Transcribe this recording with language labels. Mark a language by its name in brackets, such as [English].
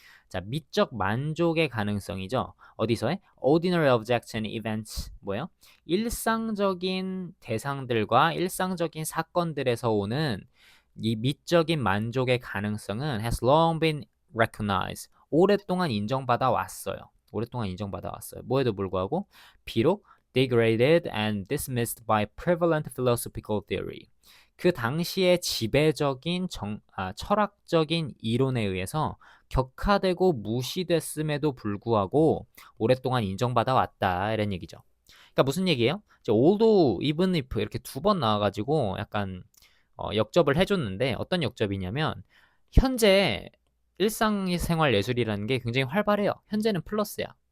[Korean] 자, 미적 만족의 가능성이죠. 어디서의? [English] ordinary objects and events 뭐예요? [Korean] 일상적인 대상들과 일상적인 사건들에서 오는 이 미적인 만족의 가능성은 [English] has long been recognized. [Korean] 오랫동안 인정받아 왔어요. 뭐에도 불구하고 비록 [English] degraded and dismissed by prevalent philosophical theory. [Korean] 그 당시의 지배적인 철학적인 이론에 의해서 격화되고 무시됐음에도 불구하고 오랫동안 인정받아 왔다 이런 얘기죠. 그러니까 무슨 얘기예요? although, even if 이렇게 두 번 나와가지고 약간 역접을 해줬는데 어떤 역접이냐면 현재 일상생활 예술이라는 게 굉장히 활발해요. 현재는 플러스야.